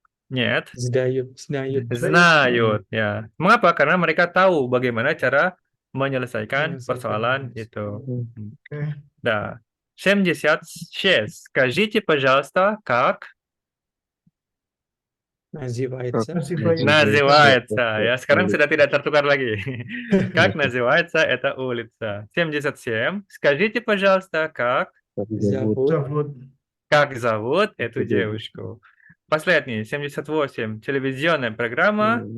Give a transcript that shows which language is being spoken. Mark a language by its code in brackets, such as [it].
[ru] Нет. Знают. Знают, [id] ya. Mengapa? Karena mereka tahu bagaimana cara menyelesaikan persoalan itu. Oke. [ru] Да. 76. Скажите, пожалуйста, как Называется. называется, [id] ya. Sekarang sudah tidak tertukar lagi. [ru] Как называется эта улица? 77. Скажите, пожалуйста, Zafud. как зовут эту девушку? Последний, 78. Телевизионная программа